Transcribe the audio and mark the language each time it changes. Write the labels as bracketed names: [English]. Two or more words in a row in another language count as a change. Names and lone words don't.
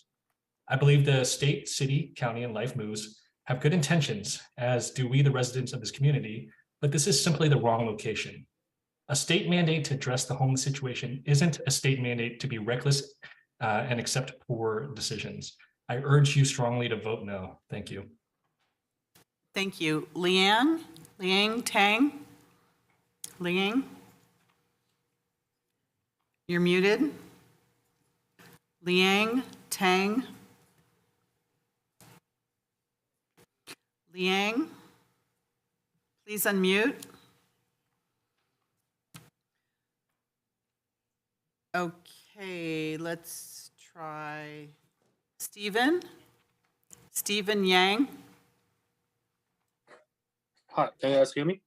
[English] I believe the state, city, county, and Life Moves have good intentions, as do we, the residents of this community, but this is simply the wrong location. A state mandate to address the homeless situation isn't a state mandate to be reckless and accept poor decisions. I urge you strongly to vote no. Thank you. Thank you. Liang Tang. Liang. You're muted. Liang Tang. Liang, please unmute. Okay, let's try Stephen Yang. Hi, can you guys hear me?